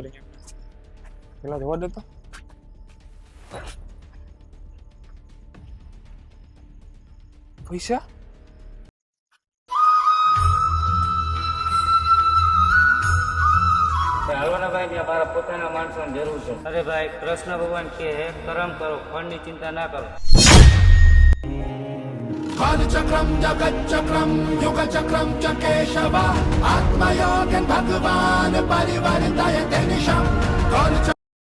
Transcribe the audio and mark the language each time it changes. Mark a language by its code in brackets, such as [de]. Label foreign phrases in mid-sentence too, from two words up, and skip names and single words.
[gu] પેલા જોવા દેતો. પૈસા હાલો ને ભાઈ, ત્યાં મારા પોતાના માણસોની જરૂર છે. અરે ભાઈ કૃષ્ણ ભગવાન કે હે, કર્મ કરો, ફળની ચિંતા ના કરો. [sa] कालचक्रं जगच्चक्रं युगचक्रं च केशव आत्मयोगं भगवान् परिवर्तयते निशम्